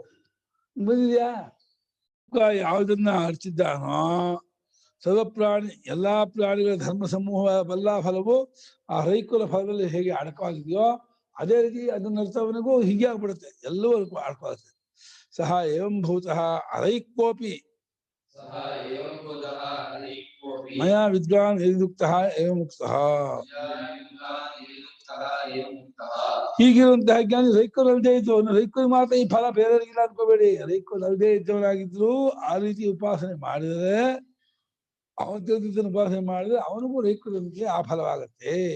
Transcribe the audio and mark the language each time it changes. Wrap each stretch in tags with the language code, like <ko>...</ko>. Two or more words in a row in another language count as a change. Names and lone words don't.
<kn>ಬಂದಿದ್ಯಾ? ಯಾವುದನ್ನ ಅರ್ಚಿದ್ದಾನೋ ಸರ್ವಪ್ರಾಣಿ ಎಲ್ಲಾ ಪ್ರಾಣಿಗಳ ಧರ್ಮ ಸಮೂಹ ಎಲ್ಲ ಫಲವು ಆ ರೈಕುಲ ಫಲದಲ್ಲಿ ಹೇಗೆ ಅಡಕವಾಗಿದೆಯೋ ಅದೇ ರೀತಿ ಅದನ್ನ ಅರ್ಥವನಿಗೂ ಹೀಗೆ ಆಗ್ಬಿಡುತ್ತೆ, ಎಲ್ಲವೂ ಅಡಕವಾಗುತ್ತೆ.</kn> <sa>ಸಹ ಏವಂ ಭೂತಃ ಅರೈಕ್ಯೋಪಿ ಮಯಾ ವಿದ್ವಾನ್ ಯದುಕ್ತಃ ಏವಂ ಮುಕ್ತಃ.</sa> <kn>ಹೀಗಿರುವಂತಹ ಜ್ಞಾನಿ ರೈಕರು ಅಲ್ಲದೆ ಇದ್ದವನು, ರೈಕರು ಮಾತ್ರ ಈ ಫಲ ಬೇರೆಯವರಿಗಿಲ್ಲ ಅನ್ಕೋಬೇಡಿ. ರೈಕರು ಅಲ್ಲದೆ ಇದ್ದವನಾಗಿದ್ರು ಆ ರೀತಿ ಉಪಾಸನೆ ಮಾಡಿದರೆ, ಅವನು ತಿಳಿದಿದ್ದನ್ನು ಉಪಾಸನೆ ಮಾಡಿದ್ರೆ ಅವನಿಗೂ ರೈಕರೊಂದಿಗೆ ಆ ಫಲವಾಗತ್ತೆ.</kn>